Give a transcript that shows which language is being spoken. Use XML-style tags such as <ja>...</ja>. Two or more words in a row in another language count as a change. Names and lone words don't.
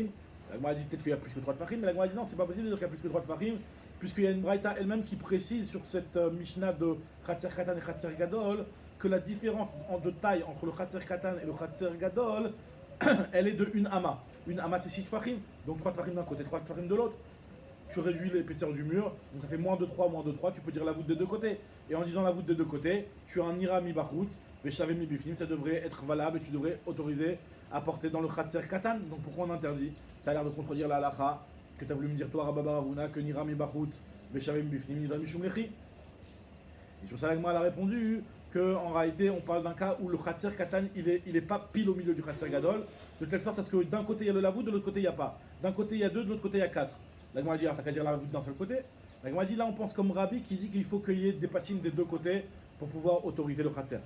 <fr>La a dit peut-être qu'il y a plus que 3 tfachim, mais la a dit non, c'est pas possible de dire qu'il y a plus que 3 tfachim, puisqu'il y a une braïta elle-même qui précise sur cette Mishnah de</fr> <he>חצר קטן</he> <fr>et</fr> <he>חצר גדול</he> <fr>que la différence de taille entre le</fr> <he>חצר קטן</he> <fr>et le</fr> <he>חצר גדול,</he> <fr>elle est de une ama. Une ama c'est 6 tfachim, donc 3 tfachim d'un côté, 3 tfachim de l'autre. Tu réduis l'épaisseur du mur, donc ça fait moins de 3, tu peux dire la voûte des deux côtés. Et en disant la voûte des deux côtés, tu as un</fr> <he>נראה מבחוץ, ושוה מבפנים,</he> <fr>ça devrait être valable et tu devrais autoriser à porter dans le</fr> <he>חצר קטן.</he> <fr>Donc pourquoi on interdit? Ça a l'air de contredire la halacha que tu as voulu me dire toi, Rabba Baravuna, que</fr> <he>נראה מבחוץ, ושוה מבפנים, נידון משום לחי.</he> <fr>Et sur ça, la Gemara a répondu qu'en réalité, on parle d'un cas où le</fr> <he>חצר קטן,</he> <fr>il est pas pile au milieu du</fr> <he>חצר גדול,</he> <fr>de telle sorte à ce que d'un côté il y a le lavoud, de l'autre côté il n'y a pas. D'un côté il y a 2, de l'autre côté il y a 4. La Gemara dit, alors t'as qu'à dire la voûte d'un seul côté. La Gemara dit, là on pense comme Rabbi qui dit qu'il faut qu'il y ait des passim des deux côtés pour pouvoir autoriser le Khatser.</fr>